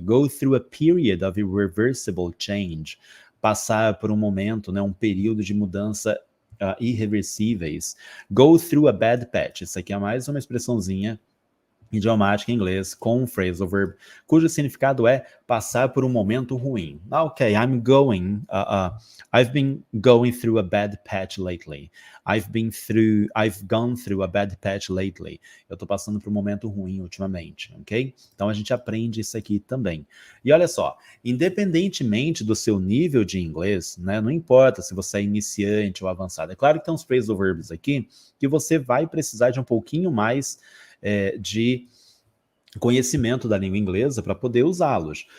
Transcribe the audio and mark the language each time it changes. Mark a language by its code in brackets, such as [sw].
[en] Go through a period of irreversible change. [pt] Passar por um momento, né, um período de mudança irreversíveis. [en] Go through a bad patch. [pt] Isso aqui é mais uma expressãozinha idiomática em inglês com um phrasal verb, cujo significado é passar por um momento ruim. [en] Ok, I've been going through a bad patch lately. I've gone through a bad patch lately. [pt] Eu tô passando por um momento ruim ultimamente, ok? Então a gente aprende isso aqui também. E olha só, independentemente do seu nível de inglês, né, não importa se você é iniciante ou avançado, é claro que tem uns phrasal verbs aqui que você vai precisar de um pouquinho mais de conhecimento da língua inglesa para poder usá-los.